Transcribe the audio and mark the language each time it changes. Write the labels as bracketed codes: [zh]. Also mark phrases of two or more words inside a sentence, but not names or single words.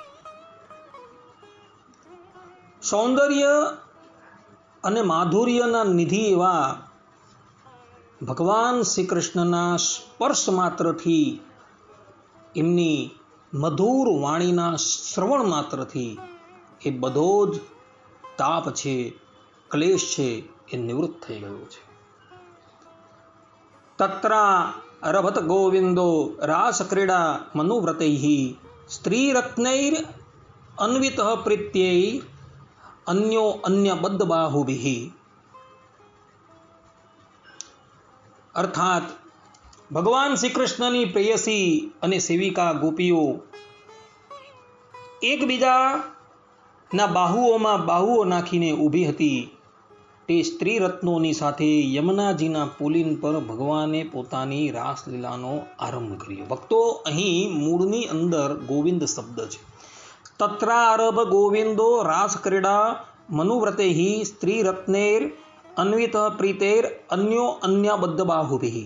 [gu] સૌંદર્ય અને માધુર્યના નિધિ એવા ભગવાન શ્રી કૃષ્ણના સ્પર્શ માત્રથી એમની મધુર વાણીના શ્રવણ માત્રથી એ બધો જ તાપ છે, ક્લેશ છે એ નિવૃત્ત થઈ ગયો છે। [sa] तत्रा रभत गोविंदो रास क्रीडा मनुव्रतैः स्त्रीरत्नैर अन्वितः प्रीत्यै अन्यो अन्य बद्ध बाहुभिः। [gu] અર્થાત ભગવાન શ્રી કૃષ્ણની પ્રેયસી અને સેવિકા ગોપીઓ એકબીજાના બાહુઓમાં બાહુઓ નાખીને ઊભી હતી તે સ્ત્રી રત્નોની સાથે યમુનાજીના પુલિન પર ભગવાને પોતાની રાસલીલાનો આરંભ કર્યો. ભક્તો, અહીં મૂળની અંદર ગોવિંદ શબ્દ છે. [sa] तत्रारभ गोविंदो रास क्रीडा मनुव्रतै स्त्री रत्नेर अन्वित प्रीतेर अन्यो अन्यबद्ध बाहुभि.